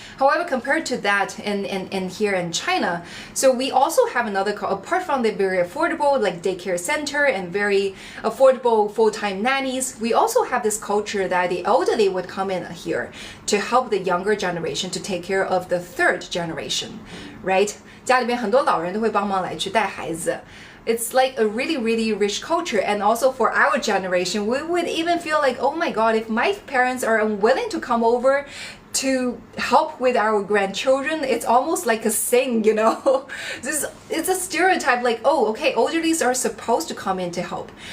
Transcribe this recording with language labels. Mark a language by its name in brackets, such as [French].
[English] However, compared to that in here in China, so we also have another, apart from the very affordable like daycare center and very affordable full-time nannies, we also have this culture that the elderly would come in here to help the younger generation to take care of the 3rd generation, right? [Chinese] 家里面很多老人都会帮忙来去带孩子。 [English] It's like a really, really rich culture. And also for our generation, we would even feel like, oh my God, if my parents are unwilling to come over to help with our grandchildren, it's almost like a sin, you know. It's a stereotype like, oh, okay, elderlies are supposed to come in to help.